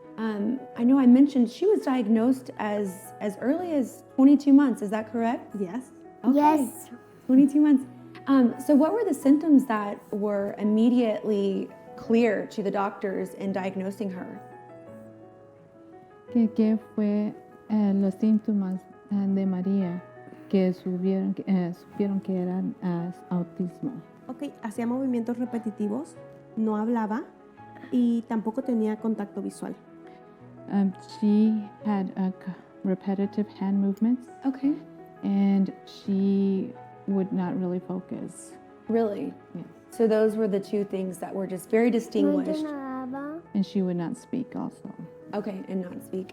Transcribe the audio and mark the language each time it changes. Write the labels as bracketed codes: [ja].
[en] I know I mentioned she was diagnosed as early as 22 months. Is that correct? Yes. Okay. Yes. 22 months. So what were the symptoms that were immediately clear to the doctors in diagnosing her? [es] ¿Qué fue los síntomas de María que supieron que eran autismo? Ok, hacía movimientos repetitivos, no hablaba y tampoco tenía contacto visual. [en] She had repetitive hand movements. Okay. And she would not really focus. Really? Yes. So those were the two things that were just very distinguished. And she would not speak also. Okay, and not speak.